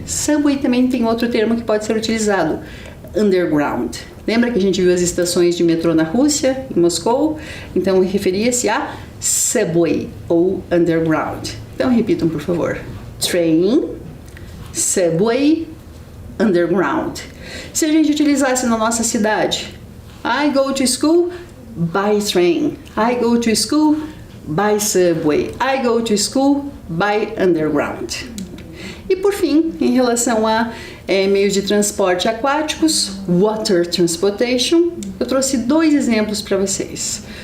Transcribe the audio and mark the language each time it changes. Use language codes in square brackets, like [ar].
[pt] Subway também tem outro termo que pode ser utilizado, underground. Lembra que a gente viu as estações de metrô na Rússia, em Moscou? Então referia-se a subway ou underground. Então repitam, por favor. [en] Train, subway, underground. [pt] Se a gente utilizasse na nossa cidade, [en] I go to school by train. I go to school by subway. I go to school by underground. [pt] E por fim, em relação a meios de transporte aquáticos, water transportation, eu trouxe 2 exemplos para vocês.